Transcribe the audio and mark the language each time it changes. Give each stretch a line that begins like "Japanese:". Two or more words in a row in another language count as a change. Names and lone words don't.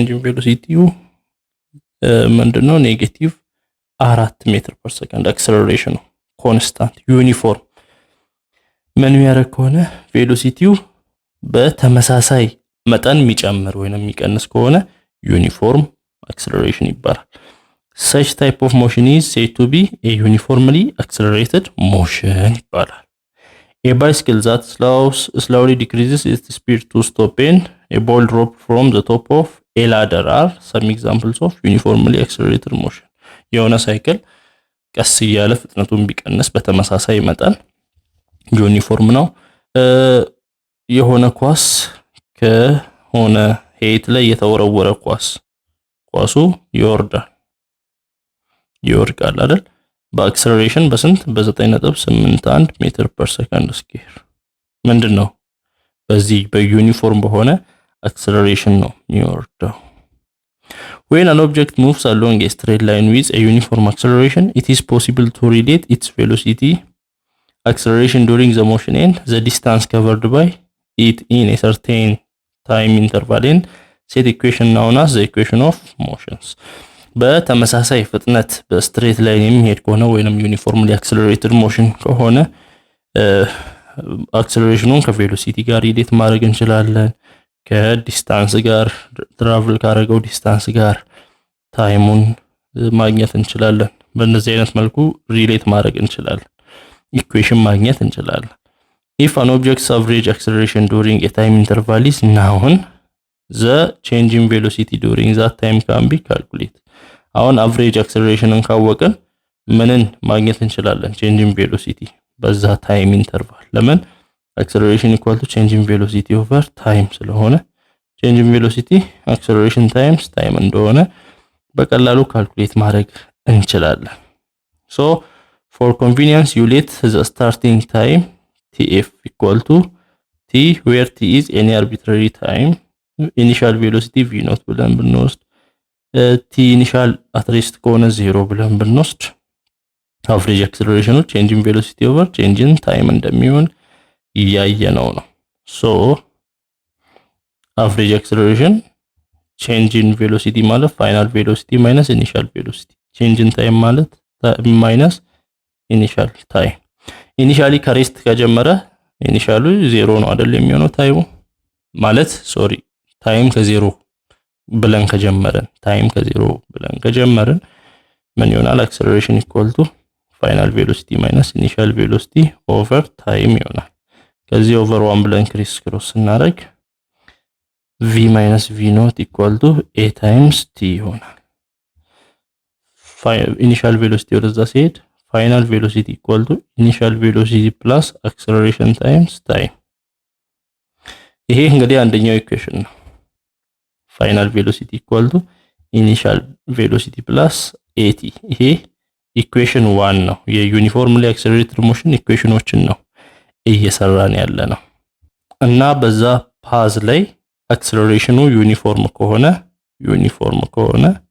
Amharic: ኢን ቬሎሲቲው ምንድነው -4
English: meter per second
Amharic: አክሰለሬሽኑ
English: constant uniform
Amharic: ምን ያደርግ ከሆነ ቬሎሲቲው በተመሳሳይ መጠን የሚጨምር ወይንም የሚቀንስ
English: ከሆነ uniform acceleration ይባላል such type of motion is said to be a uniformly accelerated motion ይባላል a bicycle that slowly decreases its speed to stop and a ball drop from the top of a ladder are some examples of uniformly accelerated motion
Amharic: የሆነ ሳይክል ቀስ እያለ ፍጥነቱን ቢቀንስ በተመሳሳይ መጠን ዩኒፎርም ነው የሆነ ኳስ ከሆነ ሄት ላይ የተወረወረ ኳሱ ይወርዳል አይደል በአክሰለሬሽን በስንት በ9.81
English: meter per second square
Amharic: ምንድነው በዚህ በዩኒፎርም በሆነ አክሰለሬሽን ነው የሚወርደው
English: When an object moves along a straight line with a uniform acceleration, it is possible to relate its velocity acceleration during the motion and the distance covered by it in a certain time interval in set equation known as the equation of motions.
Amharic: በተመሳሳይ ፍጥነት በስትሬት ላይን የሚሄድ ከሆነ ወይንም
English: uniformly accelerated motion
Amharic: ከሆነ አክሰለሬሽኑን ከቬሎሲቲ ጋር ሪሌት ማድረግ እንችላለን ከዲስታንስ ጋር ትራቨል ካረገው ዲስታንስ ጋር ታይሙን ማግኘት እንችላለን በእነዚህ አይነት መልኩ ሪሌት ማድረግ እንችላለን ኢኩዌሽን ማግኘት እንችላለን
English: if an object's average acceleration during a time interval is known the change in velocity during that time can be calculated አሁን average acceleration
Amharic: ካወቀን ምንን ማግኘት እንችላለን
English: change in velocity በዛ time interval ለምን acceleration equal to change in velocity over time ስለሆነ change in velocity acceleration times time
Amharic: እንደሆነ በቀላሉ ካልኩሌት ማድረግ እንችላለን
English: so for convenience you let the starting time tf equal to t where t is any arbitrary time initial velocity v naught ብለን ብንወስድ t initial at rest ከሆነ 0
Amharic: ብለን ብንወስድ
English: average acceleration change in velocity over change in time
Amharic: እንደሚሆን ያየነው ነው
English: so average acceleration change in velocity ማለት final velocity minus initial velocity change in time ማለት minus initial time initially
Amharic: ከሬስት ከጀመረ ኢኒሻሉ 0 ነው አይደል የሚሆነው ታይሙ ማለት ሶሪ ታይም ከ0 ብለን ከጀመረን ምን ይሆናል
English: acceleration equal to final velocity minus initial velocity over time
Amharic: ይሆናል ከዚህ
English: over 1
Amharic: ብለን ክሮስ እናደርግ
English: v minus v naught equal to a times t ይሆናል initial velocity
Amharic: ወደዛ ሲሄድ
English: final velocity equal to initial velocity plus acceleration times time።
Amharic: ይሄ እንግዲህ አንደኛው ኢኩዌሽን ነው።
English: final velocity equal to initial velocity plus at።
Amharic: ይሄ ኢኩዌሽን 1 ነው። የዩኒፎርምሊ
English: accelerated motion
Amharic: ኢኩዌሽኖችን ነው እየሰራን ያለ ነው እና በዛ ፓዝ ላይ አክሰለሬሽኑ ዩኒፎርም ከሆነ